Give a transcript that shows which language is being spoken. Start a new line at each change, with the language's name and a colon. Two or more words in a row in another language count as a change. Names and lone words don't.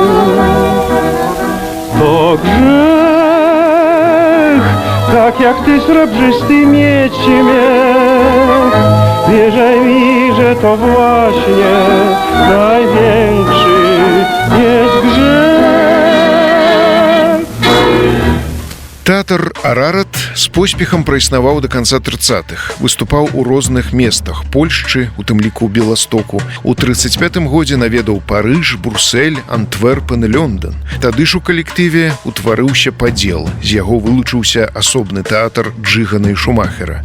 Polish: To grzech tak jak ty srebrzysty mieć śmiech. Wierzaj mi, że to właśnie największy jest grzech.
Belarusian: Тэатр «Арарат» з поспехам праіснаваў да канца 30-х. Выступаў у розных местах Польшчы, у тым ліку Беластоку. У 35-м годзе наведаў Парыж, Бруссель, Антверпен і Лёндон. Тады ж у калектыве утварыўся падзел. З яго вылучыўся асобны тэатр Джигана і Шумахера.